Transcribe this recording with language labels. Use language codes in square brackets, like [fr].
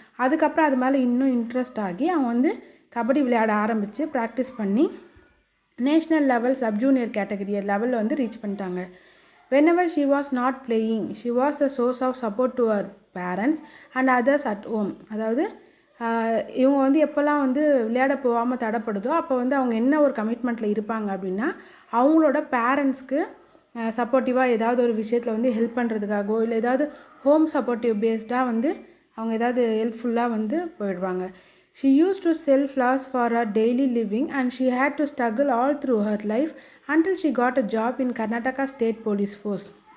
[ta] அதுக்கப்புறம் அது மேலே இன்னும் இன்ட்ரெஸ்ட் ஆகி அவங்க வந்து கபடி விளையாட ஆரம்பித்து ப்ராக்டிஸ் பண்ணி national level sub junior category லெவலில் வந்து ரீச் பண்ணிட்டாங்க. [en] Whenever she was not playing, she was a source of support to her parents and others at home. [ta] அதாவது இவங்க வந்து எப்போல்லாம் வந்து விளையாட போகாமல் தடைப்படுதோ அப்போ வந்து அவங்க என்ன ஒரு கமிட்மெண்ட்டில் இருப்பாங்க அப்படின்னா அவங்களோட பேரண்ட்ஸ்க்கு சப்போர்ட்டிவாக ஏதாவது ஒரு விஷயத்தில் வந்து ஹெல்ப் பண்ணுறதுக்காகவோ இல்லை ஏதாவது ஹோம் சப்போர்ட்டிவ் பேஸ்டாக வந்து அவங்க ஏதாவது ஹெல்ப்ஃபுல்லாக வந்து போயிடுவாங்க. [en] She used to sell flowers for her daily living and she had to struggle all through her life until she got a job in Karnataka State Police Force.